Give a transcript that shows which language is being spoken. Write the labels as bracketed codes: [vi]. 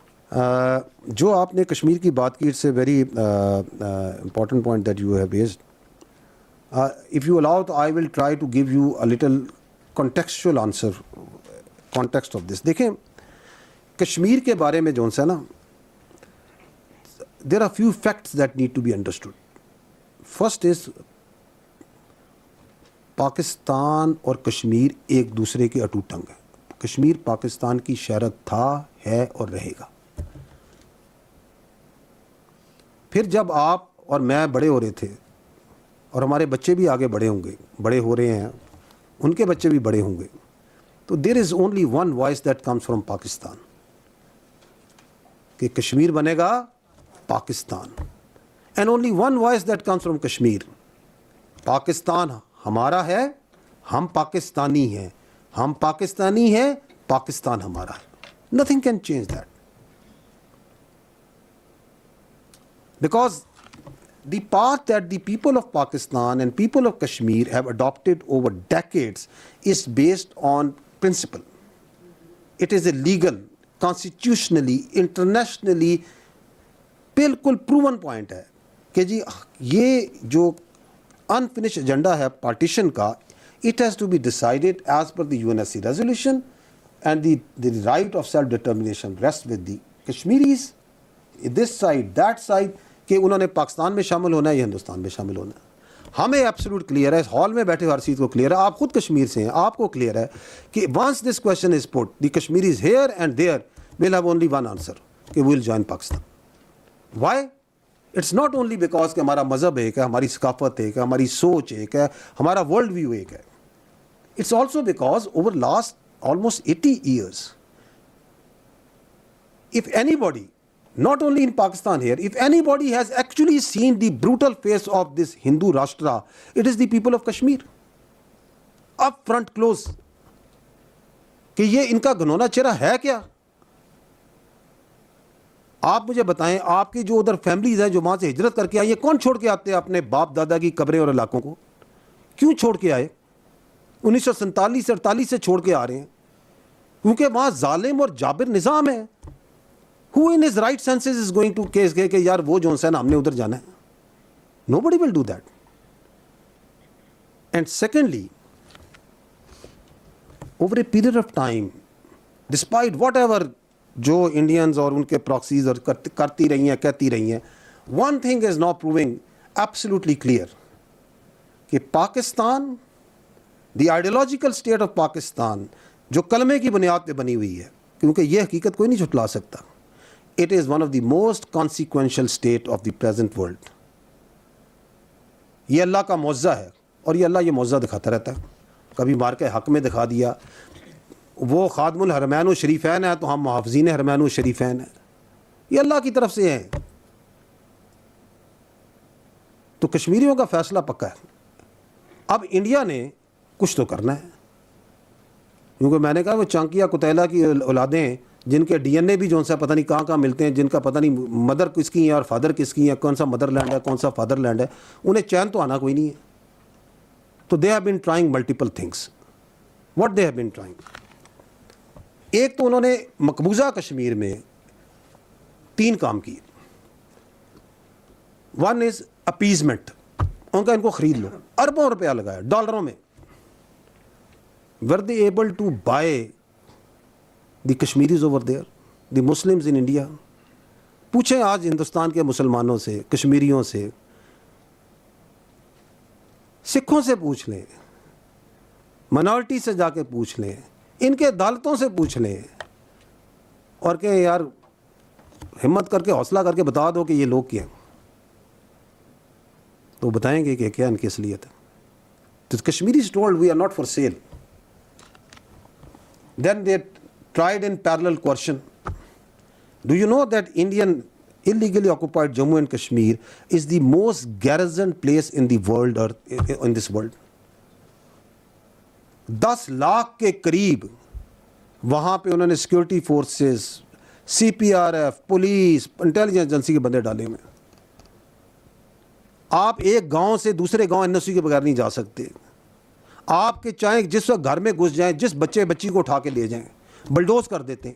[ur] جو آپ نے کشمیر کی بات کی, [en] It's a very important point that you have raised. If you allow تو I will try to give you a little contextual answer, context of this. [ur] دیکھیں کشمیر کے بارے میں جو ہے نا [en] there are few facts that need to be understood. First is [ur] Pakistan اور کشمیر ایک دوسرے کے اٹوٹ ٹنگ ہیں. کشمیر پاکستان کی شہرت تھا, ہے اور رہے گا. پھر جب آپ اور میں بڑے ہو رہے تھے اور ہمارے بچے بھی آگے بڑے ہوں گے, بڑے ہو رہے ہیں, ان کے بچے بھی بڑے ہوں گے, تو [en] there is only one voice that comes from [ur] Pakistan کہ کشمیر بنے گا Pakistan. [en] and only one voice that comes from Kashmir, [ur] Pakistan ہمارا ہے, ہم پاکستانی ہیں, ہم پاکستانی ہیں, پاکستان ہمارا ہے. [en] Nothing can change that, because the path that the people of Pakistan and people of Kashmir have adopted over decades is based on principle. It is a legal, constitutionally, internationally بالکل proven point [ur] ہے کہ جی یہ جو انفنش ایجنڈا ہے partition کا, [en] it has to be decided as per the UNSC resolution, and the right of self determination rest with the Kashmiris, this side that side, [ur] کہ انہوں نے پاکستان میں شامل ہونا ہے یا ہندوستان میں شامل ہونا ہے. ہمیں ایبسولوٹ کلیئر ہے, ہال میں بیٹھے ہر چیز کو کلیئر ہے, آپ خود کشمیر سے ہیں, آپ کو کلیئر ہے کہ [en] once this question is put, the Kashmiris here and there will have only one answer [ur] کہ [en] We will join Pakistan. Why? It's not only because [ur] کہ ہمارا مذہب ایک ہے, ہماری ثقافت ایک ہے, ہماری سوچ ایک ہے, ہمارا ورلڈ ویو ایک ہے. [en] It's also because over last almost 80 years if anybody, not only in Pakistan here, if anybody has actually seen the brutal face of this Hindu Rashtra, it is the people of Kashmir. Up front close [ur] کہ یہ ان کا گھنونا چہرہ ہے کیا. آپ مجھے بتائیں, آپ کی جو ادھر فیملیز ہیں جو وہاں سے ہجرت کر کے آئی ہیں, کون چھوڑ کے آتے ہیں اپنے باپ دادا کی قبریں اور علاقوں کو؟ کیوں چھوڑ کے آئے؟ 1947 سے 48 سے چھوڑ کے آ رہے ہیں, کیونکہ وہاں ظالم اور جابر نظام ہے. [en] Who in his right senses is going to case [ur] کہ یار وہ جو ہے نا ہم نے ادھر جانا ہے؟ [en] Nobody will do that. And secondly, over a period of time, despite whatever [ur] جو انڈینز اور ان کے پراکسیز اور کرتی رہی ہیں, کہتی رہی ہیں, [en] one thing is now proving absolutely clear [ur] کہ Pakistan, [en] the ideological state of [ur] Pakistan جو کلمے کی بنیاد پہ بنی ہوئی ہے, کیونکہ یہ حقیقت کوئی نہیں جھٹلا سکتا, [en] it is one of the most consequential state of the present world. [ur] یہ اللہ کا معجزہ ہے اور یہ اللہ یہ معجزہ دکھاتا رہتا ہے. کبھی مار کے حق میں دکھا دیا. وہ خادم الحرمین و شریفین ہے تو ہم محافظین حرمین و شریفین ہیں. یہ اللہ کی طرف سے ہیں. تو کشمیریوں کا فیصلہ پکا ہے. اب انڈیا نے کچھ تو کرنا ہے, کیونکہ میں نے کہا وہ چانکیا کتیلا کی اولادیں ہیں جن کے ڈی این اے بھی جو سا پتہ نہیں کہاں کہاں ملتے ہیں, جن کا پتہ نہیں مدر کس کی ہیں اور فادر کس کی ہیں, کون سا مدر لینڈ ہے کون سا فادر لینڈ ہے, انہیں چین تو آنا کوئی نہیں ہے. [en] تو they have been trying multiple things. What they have been trying, [ur] ایک تو انہوں نے مقبوضہ کشمیر میں 3 کام کیے. [en] one is appeasement, [ur] ان کا ان کو خرید لو, اربوں روپیہ لگایا ڈالروں میں. [en] were they able to buy the Kashmiris over there, the Muslims in India? [ur] پوچھیں آج ہندوستان کے مسلمانوں سے, کشمیریوں سے, سکھوں سے پوچھ لیں, منارٹی سے جا کے پوچھ لیں, ان کے عدالتوں سے پوچھ لیں, اور کہ یار ہمت کر کے حوصلہ کر کے بتا دو کہ یہ لوگ کیا ہیں, تو بتائیں گے کہ کیا ان کی اصلیت ہے. [en] تو Kashmiris told we are not for sale. Then they tried in parallel coercion. Do you know that Indian illegally occupied Jammu and Kashmir is the most garrisoned place in the world, or in this world? [ur] 10 lakh کے قریب وہاں پہ انہوں نے security forces, سی P R F, police, intelligence agency کے بندے ڈالے ہوئے. آپ ایک گاؤں سے دوسرے گاؤں این او سی کے بغیر نہیں جا سکتے. آپ کے چاہیں جس وقت گھر میں گھس جائیں, جس بچے بچی کو اٹھا کے لے جائیں, بلڈوز کر دیتے ہیں.